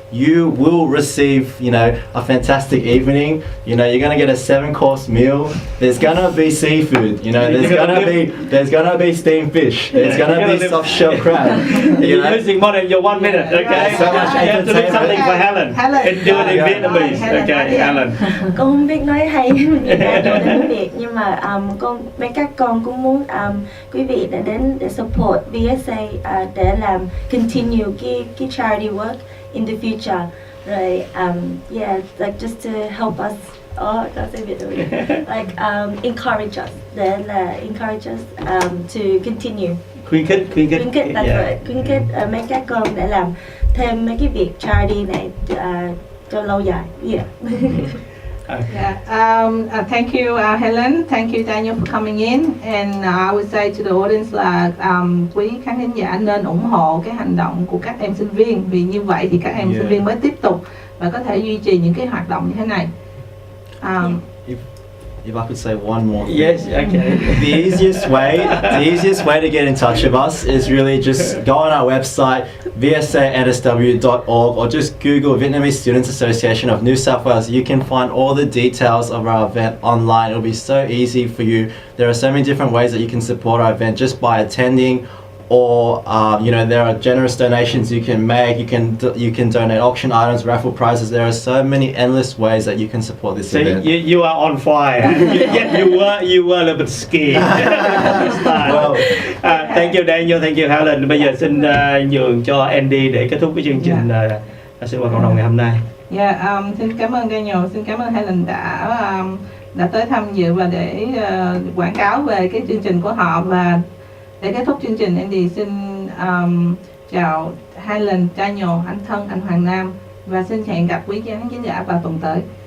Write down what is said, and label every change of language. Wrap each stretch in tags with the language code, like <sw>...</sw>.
<en>you will receive, you know, a fantastic evening. You know, you're gonna get a 7-course meal. There's gonna be seafood. You know, there's gonna be steamed fish. There's gonna be soft shell crab. You You're know, using more than your 1 minute, okay? So much You have to do something for Helen. And do it in Yeah. Vietnamese. Okay, Helen.</en> <vi>Con không biết nói hay Việt Nam cho đến tiếng Việt, nhưng mà các con cũng muốn quý vị đã đến để support VSA để làm</vi> <en>continue</en> <vi>cái</vi> <en>charity work in the future. Rồi yeah, like just to help us. That's a bit like encourage us.</en> <vi>Để là</vi> <en>encourage us to continue.</en> <vi>Khuyến khích.</vi> <en>That's right.</en> <vi>Khuyến khích mấy các con để làm thêm mấy cái việc charity này cho lâu dài.</vi> <en>Yeah. Yeah. Thank you, Helen. Thank you, Daniel, for coming in. And I would say to the audience</en> <vi>là quý khán thính giả nên ủng hộ cái hành động của các em sinh viên, vì như vậy thì các em sinh viên mới tiếp tục và có thể duy trì những cái hoạt động như thế này.</vi> <en>if I could say one more thing. Yes, okay. The easiest way to get in touch with us is really just go on our website, vsa.nsw.org, or just Google Vietnamese Students Association of New South Wales. You can find all the details of our event online. It'll be so easy for you. There are so many different ways that you can support our event just by attending, or you know, there are generous donations you can make. You can donate auction items, raffle prizes. There are so many endless ways that you can support this event. You are on fire. Yet you were a little bit scared. Well, Thank you Daniel, thank you Helen.</en> <vi>Bây giờ xin nhường cho Andy để kết thúc cái chương trình sinh hoạt cộng đồng ngày hôm nay. Xin cảm ơn Daniel, xin cảm ơn Helen đã tới tham dự và để quảng cáo về cái chương trình của họ. Và để kết thúc chương trình, Andy xin chào Helen, Daniel, anh Thân, anh Hoàng Nam, và xin hẹn gặp quý khán giả vào tuần tới.</vi>